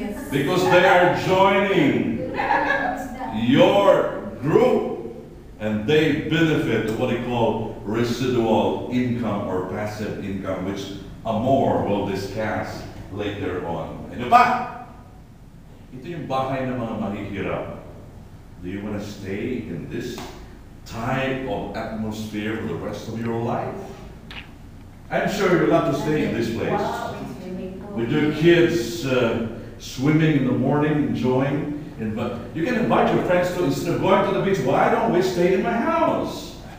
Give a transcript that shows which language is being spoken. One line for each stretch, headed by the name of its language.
English: Because they are joining your group And they benefit of what they call residual income or passive income, which Amor will discuss later on.
Filipino: Ano ba? Ito yung bahay ng mga mahihirap.
English: Do you want to stay in this type of atmosphere for the rest of your life? I'm sure you'll have to stay in this place. With your kids swimming in the morning, enjoying. But you can invite your friends to, instead of going to the beach, why don't we stay in my house?